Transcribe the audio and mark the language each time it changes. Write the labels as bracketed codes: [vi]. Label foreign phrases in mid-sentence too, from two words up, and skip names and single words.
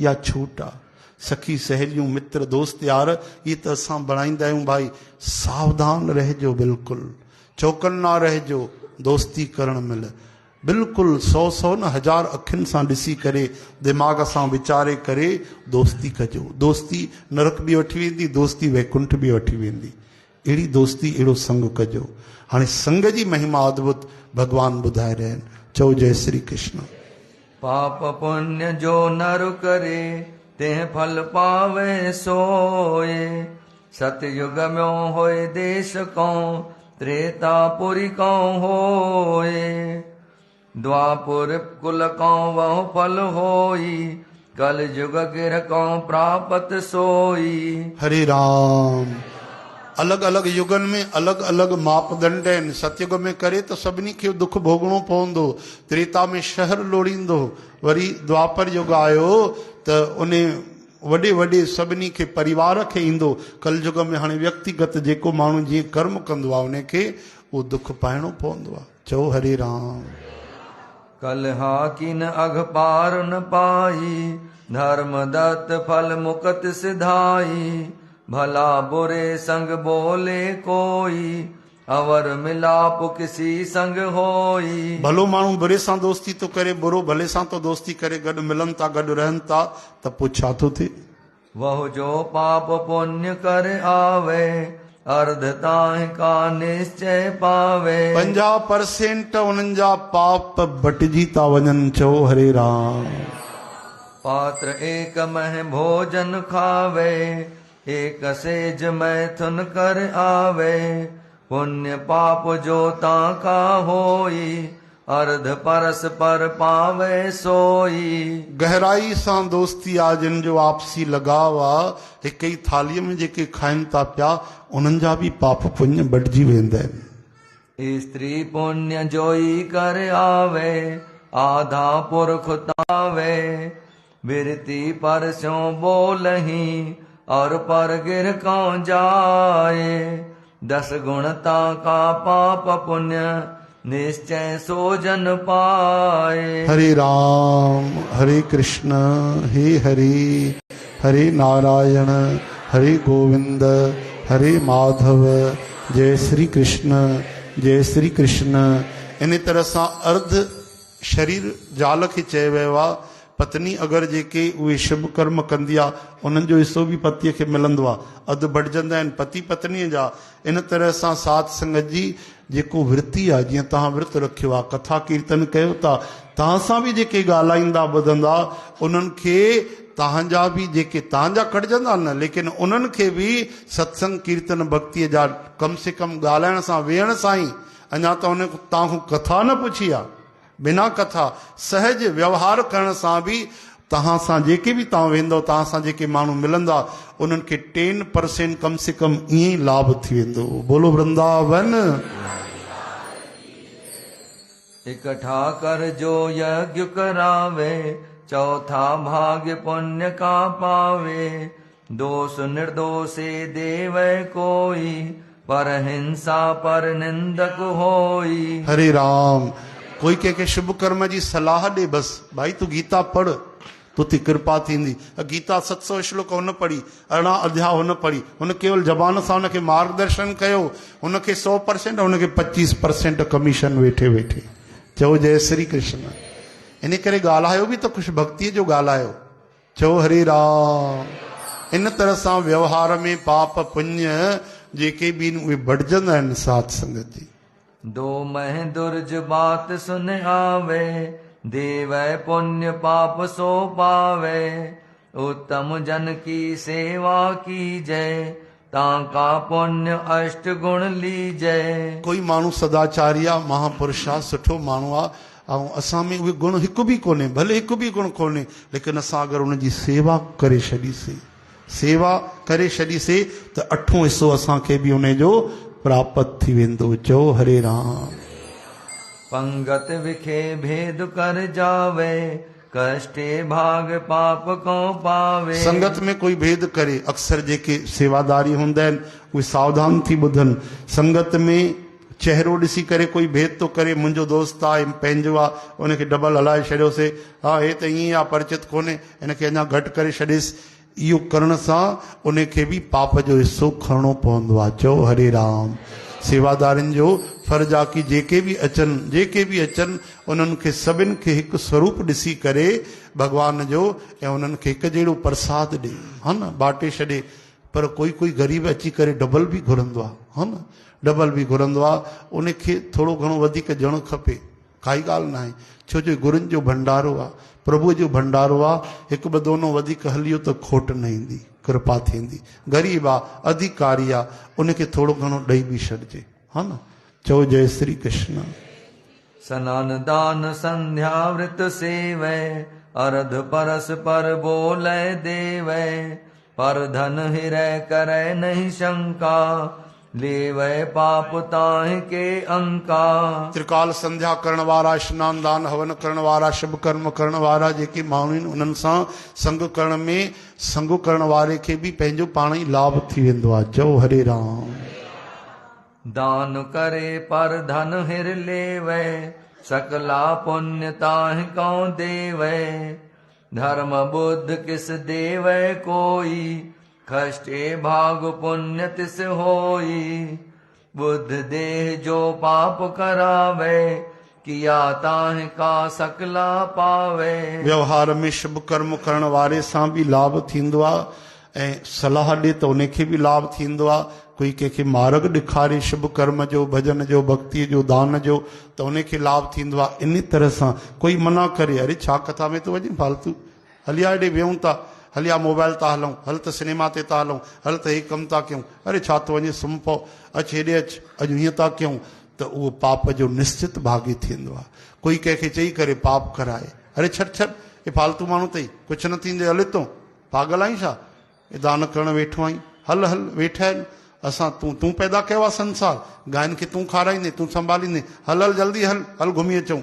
[sd] इहा छूट आहे। सखी सहेलियूं मित्र दोस्त यार ये तो असां बणाईंदा आहियूं भाई सावधान रहिजो बिल्कुलु चौकन्ना रहिजो दोस्ती करण महिल बिल्कुलु 100 न 1000 अखियुनि सां ॾिसी करे दिमाग़ सां वीचारे करे दोस्ती कजो दोस्ती नरक बि वठी वेंदी दोस्ती वैकुंठ बि वठी वेंदी अहिड़ी दोस्ती अहिड़ो संग कजो हाणे संग जी महिमा अद्भुत भगवान ॿुधाए रहिया आहिनि चओ जय श्री कृष्ण [hi] पाप पुण्य जो नर करे तेह फल पावे सोए सतयुग में होए देश कौं त्रेतापुरी कौं होए द्वापुर कुल कौं वह फल होई कल युग गिर कौं प्राप्त सोई [sd] हरे राम अलग अलग युगन में अलग अलग मापदंड आहिनि सतयुग में करे तो सभिनी खे दुख भोगणो पवंदो त्रेता में शहर लोड़ींदो वरी द्वापर युग आयो त उन वॾे वॾे सभिनी खे परिवार खे ईंदो कलयुग में हाणे व्यक्तिगत जेको माण्हू जीअं कर्म कंदो आहे उनखे उहो दुख पाइणो पवंदो आहे चओ हरे राम [hi] कल हाकिन अघ पार न पाई धर्म दत्त फल मुकत सिधाई भला बुरे संग बोले कोई अवर मिलाप किसी संग होई [sd] भलो माण्हू बुरे सां दोस्ती तो करे बुरो भले सां तो दोस्ती करे गॾु मिलनि था गॾु रहनि था त पोइ छा थो थिए [hi] वह जो पाप पुण्य कर आवे अर्ध ताहि का निश्चय पावे [sd] 50% उन्हनि जा पाप बटिजी था वञनि चओ हरे राम [hi] पात्र एक मह भोजन खावे एक सेज मैथुन कर आवे पुण्य पाप जो ताका होई अर्ध परस पर पावे सोई [sd] गहराई सां दोस्ती आहे जिन जो आपसी लगाव आहे हिक ई थालीअ में जेके खाइनि था पिया उन्हनि जा बि पाप पुण्य बटिजी वेंदा आहिनि [hi] स्त्री पुण्य जोई कर आवे आधा पुरख तावे बिरती पर स्यों बोलही और पर गिर कौं जाए 10 गुणता का पाप पुण्य निश्चय सोजन पाए [sd] हरे राम हरे कृष्ण हे हरे हरे नारायण हरे गोविंद हरे माधव जय श्री कृष्ण जय श्री कृष्ण इन तरह सां अर्ध शरीर जाल खे चयो वियो आहे पत्नी अगरि जेके उहे शुभ कर्म कंदी आहे उन्हनि जो हिसो बि पतीअ खे मिलंदो आहे अधु बटिजंदा आहिनि पति पत्नीअ जा इन तरह सां साथ संगत जी जेको विर्ती आहे जीअं तव्हां विर्त रखियो आहे कथा कीर्तन कयो था तव्हां सां बि जेके ॻाल्हाईंदा ॿुधंदा उन्हनि खे तव्हांजा बि जेके तव्हांजा कटिजंदा न लेकिन उन्हनि खे बि सत्संग कीर्तन भक्तीअ जा [hi] कम से कम [sd] ॻाल्हाइण सां वेहण सां ई अञा त उन तव्हां कथा न पुछी आहे बिना कथा सहज व्यवहार करण सां बि तव्हां सां जेके बि तव्हां वेंदव तव्हां सां जेके माण्हू मिलंदा उन्हनि खे 10% [hi] कम से कम [sd] ईअं ई लाभ थी वेंदो बोलो वृंदावन [hi] इकट्ठा कर जो यज्ञ करावे चौथा भाग्य पुण्य का पावे दोष निर्दोषे देव कोई पर हिंसा पर निंदक होई [sd] हरे राम कोई कंहिंखे शुभ कर्म जी सलाह ॾे बसि भाई तूं गीता पढ़ तोते कृपा थींदी गीता 700 श्लोक हुन पढ़ी 18 अध्याय हुन पढ़ी हुन केवल ज़बान सां हुनखे मार्गदर्शन कयो हुनखे 100% हुनखे 25% कमीशन वेठे वेठे चओ जय श्री कृष्ण इन करे ॻाल्हायो बि त कुझु भक्तीअ जो ॻाल्हायो चओ हरे राम इन तरह सां व्यवहार में पाप पुण्य जेके बि उहे बटिजंदा आहिनि साथ संगत जी [hi] दो मह दुर्ज बात सुन आवे देव पुण्य पाप सो पावे उत्तम जन की सेवा की जय ताका पुण्य अष्ट गुण लीजय [sd] कोई माण्हू सदाचारी आहे महापुरुष आहे सुठो माण्हू आहे ऐं असां में उहे गुण हिकु बि कोन्हे भले हिकु बि गुण कोन्हे लेकिन असां अगरि उनजी सेवा करे छॾीसीं त 8हों हिसो असांखे बि उनजो प्राप्त थी वेंदो चओ हरे राम [hi] पंगत विखे भेद कर जावे कष्टे भाग पाप को पावे [sd] संगत में कोई भेद करे अक्सर जेके सेवादारी हूंदा आहिनि उहे सावधान थी ॿुधनि संगत में चहिरो ॾिसी करे कोई भेद थो करे मुंहिंजो दोस्त आहे पंहिंजो आहे उनखे डबल हलाए छॾियोसीं हा हे त ईअं आहे परिचित कोन्हे हिनखे अञा घटि करे छॾेसि इहो करण सां उन खे बि पाप जो हिसो खणणो पवंदो आहे। चओ हरे राम। सेवादारनि जो फर्ज़ु आहे कि जेके बि अचनि उन्हनि खे सभिनि खे हिकु स्वरूप ॾिसी करे भॻवान जो ऐं उन्हनि खे हिकु जहिड़ो प्रसाद ॾे, हा न, बाटे छॾे। पर कोई गरीब अची करे डबल बि घुरंदो आहे, हा न, डबल बि घुरंदो आहे। उनखे थोरो घणो वधीक ॾियणु खपे, काई ॻाल्हि न आहे। छो जो गुरुनि जो भंडारो आहे, प्रभुअ जो भंडारो आहे। हिकु ॿ दोनो वधीक हलियो त खोट न ईंदी, कृपा थींदी। ग़रीब आहे, अधिकारी आहे, उनखे थोरो घणो ॾेई बि छॾिजे, हा न। चओ जय श्री कृष्ण। [hi] स्नान दान संध्या व्रत सेवै, अर्ध परस पर बोलै देवै। पर धन हिरै करै नहीं शंका, लेवै पाप ताहि के अंका। [sd] त्रिकाल संध्या करण वारा, स्नान दान हवन करण वारा, शुभ कर्म करण वारा जेके माण्हू आहिनि, उन्हनि सां संग करण में संग करण वारे खे बि पंहिंजो पाण ई लाभ थी वेंदो आहे। चओ हरे राम। [hi] दान करे पर धन हिर लेवै, सकला पुण्य ताहि कौ देवै। धर्म बुद्ध किस देवै कोई, कष्टे भाग पुण्य तिस होई। बुद्ध देह जो पाप करावे, किया ताहि का सकला पावे। [sd] व्यवहार में शुभ कर्म करण वारे सां बि लाभ थींदो आहे, ऐं सलाह ॾे त उनखे बि लाभ थींदो आहे। कोई कंहिंखे मार्ग ॾेखारे शुभ कर्म जो, भजन जो, भक्ति जो, दान जो, त उनखे लाभ थींदो आहे। इन तरह सां कोई मना करे, अरे छा कथा में तो वञे फालतू, हलिया हेॾे वेहूं था, हलिया मोबाइल था हलूं, हल त सिनेमा ते था हलूं, हल त हे कमु था कयूं, अरे छा थो वञे, सुम्ह पओ, अचु हेॾे अचु, अॼु हीअं था कयूं, त उहो पाप जो निश्चित भागी थींदो आहे। कोई कंहिंखे चई करे पाप कराए, अरे छॾ हे फालतू माण्हू अथई, कुझु न थींदे, हले तो, पागल आहीं छा, हे दान करण वेठो आहीं, हल वेठा आहिनि असां, तूं पैदा कयो आहे संसार, गांयुनि खे तूं खाराईंदे, तूं संभालींदे, हल जल्दी हल घुमी अचूं।